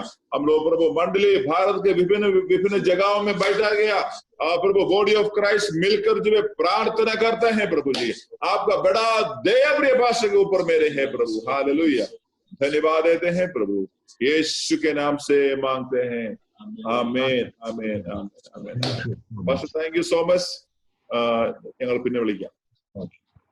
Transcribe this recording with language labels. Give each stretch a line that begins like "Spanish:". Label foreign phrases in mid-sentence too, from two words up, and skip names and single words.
Hindi: हम लोग प्रभु मंडली भारत के विभिन्न जगहों में बैठा गया प्रभु
English: body of Christ
Hindi: मिलकर जो प्रार्थना करते हैं प्रभु जी। आपका बड़ा दया प्रिय भाषा के ऊपर मेरे है प्रभु। हालेलुया। धन्यवाद देते हैं प्रभु, यीशु के नाम से मांगते हैं।
Malayalam: ആമേൻ ആമേൻ ആമേൻ ആമേൻ. പാസ്റ്റർ
English: thank you so much.
Malayalam: ഞങ്ങൾ പിന്നെ വിളിക്കാം.